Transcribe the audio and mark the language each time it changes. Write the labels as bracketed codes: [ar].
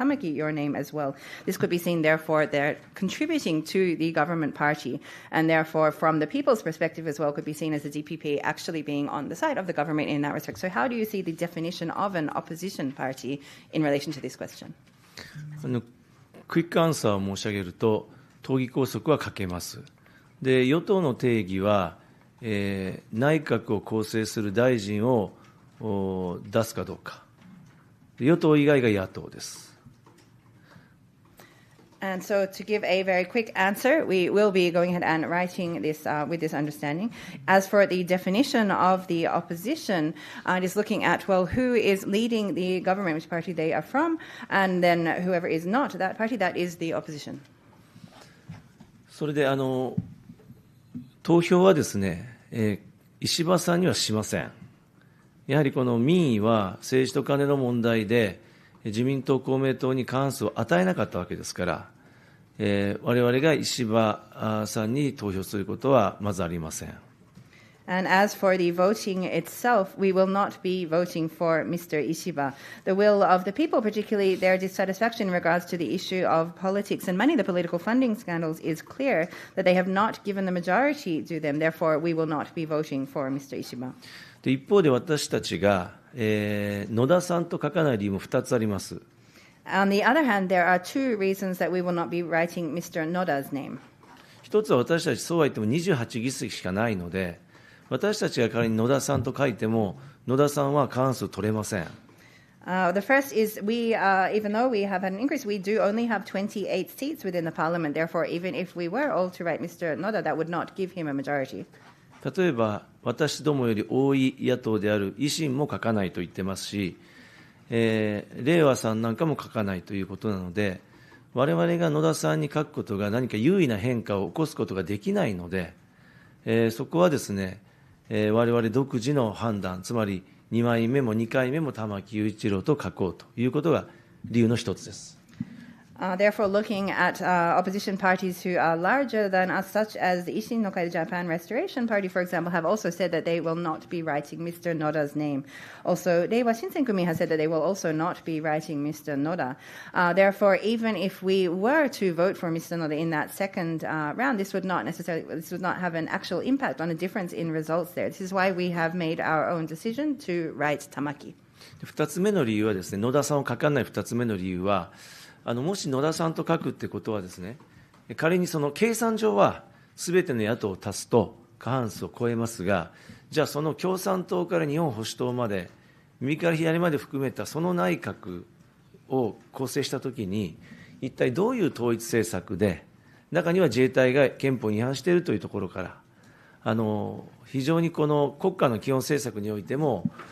[en] Tamaki your name as well. This could be seen, therefore, they're contributing to the government party, and therefore, from the people's perspective as well, could be seen as the DPP actually being on the side of the government in that respect. So how do you see the definition of an opposition party in relation to this question? [ja] クイックアンサーを申し上げると、党議拘束はかけます。で、与党の定義は、内閣を構成する大臣を出すかどうか。与党以外が野党です。 [en] And so to give a very quick answer, we will be going ahead and writing this with this understanding. As for the definition of the opposition, it is looking at, well, who is leading the government, which party they are from, and then whoever is not that party, that is the opposition. [ja] それで投票はですね、石破さんにはしません。やはりこの民意は政治と金の問題で、自民党、公明党に過半数を与えなかったわけですから、我々が石破さんに投票することはまずありません。 [en] And as for the voting itself, we will not be voting for Mr. Ishiba. The will of the people, particularly their dissatisfaction in regards to the issue of politics and money, the political funding scandals, is clear that they have not given the majority to them. Therefore, we will not be voting for Mr. Ishiba. [ja] で一方で私たちが、野田さんと書かない理由も2つあります。 [en] On the other hand, there are two reasons that we will not be writing Mr. Noda's name. [ja] 一つは私たちそうは言っても28議席しかないので、私たちが仮に野田さんと書いても、野田さんは過半数取れません。 [en] The first is we, even though we have had an increase, we do only have 28 seats within the parliament. Therefore, even if we were all to write Mr. Noda, that would not give him a majority. [ja] 例えば、私どもより多い野党である維新も書かないと言ってますし、れいわさんなんかも書かないということなので、我々が野田さんに書くことが何か優位な変化を起こすことができないので、そこはですね、我々独自の判断、つまり2枚目も2回目も玉木雄一郎と書こうということが理由の一つです。 [en] Therefore, looking at opposition parties who are larger than us, such as the Ishin no Kai Japan Restoration Party, for example, have also said that they will not be writing Mr. Noda's name. Also, Reiwa Shinsenkumi has said that they will also not be writing Mr. Noda. Therefore, even if we were to vote for Mr. Noda in that second round, this would not have an actual impact on a difference in results there. This is why we have made our own decision to write Tamaki. [ja] 2つ目の理由はですね、野田さんを書かない2つ目の理由は、もし野田さんと書くってことはですね、仮にその計算上はすべての野党を足すと過半数を超えますが、じゃあその共産党から日本保守党まで、右から左まで含めたその内閣を構成したときに、一体どういう統一政策で、中には自衛隊が憲法に違反しているというところから、非常にこの国家の基本政策においても、